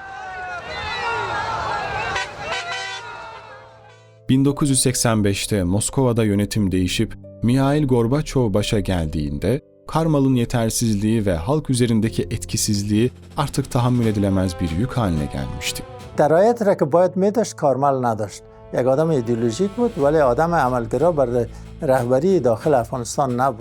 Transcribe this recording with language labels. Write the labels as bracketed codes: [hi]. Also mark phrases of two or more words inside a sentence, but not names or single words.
[tr] 1985'te Moskova'da yönetim değişip Mikhail Gorbaçov başa geldiğinde Karmal'ın yetersizliği ve halk üzerindeki etkisizliği artık tahammül edilemez bir yük haline gelmişti. [fa] درایتی را که باید می‌داشت کارمل نداشت. یک آدم ایدئولوژیک بود ولی آدم عملگرا بر رهبری داخل افغانستان نبود.